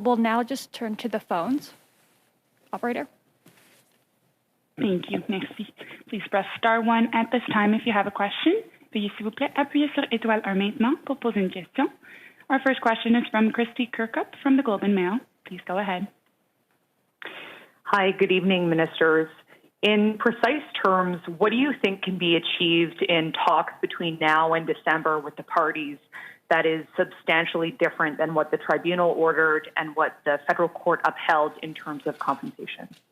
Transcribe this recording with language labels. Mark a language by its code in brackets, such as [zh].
[en] We'll now just turn to the phones. Operator. Thank you. Merci. Please press *1 at this time if you have a question. [fr] Veuillez s'il vous plaît appuyer sur étoile 1 maintenant pour poser une question. [en] Our first question is from Christy Kirkup from the Globe and Mail. Please go ahead. Hi, good evening, ministers. In precise terms, what do you think can be achieved in talks between now and December with the parties that is substantially different than what the tribunal ordered and what the federal court upheld in terms of compensation?